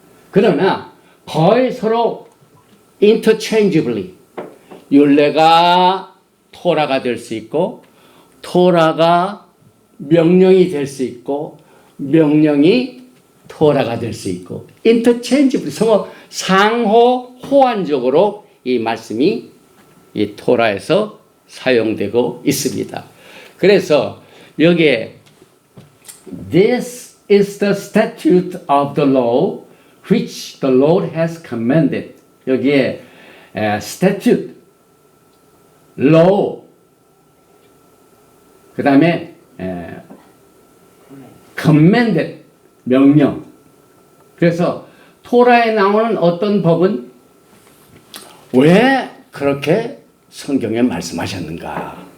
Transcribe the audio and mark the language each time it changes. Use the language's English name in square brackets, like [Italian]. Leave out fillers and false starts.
[Korean] 그러나 거의 서로 interchangeably 율례가 토라가 될 수 있고 토라가 명령이 될 수 있고 명령이 토라가 될 수 있고 interchangeably 서로 상호 호환적으로 이 말씀이 이 토라에서 사용되고 있습니다. 그래서 여기에 [English] This is the statute of the law which the Lord has commanded. [Korean] 여기에 statute, law, 그 다음에 commanded, 명령. 그래서 토라에 나오는 어떤 법은 왜 그렇게 성경에 말씀하셨는가?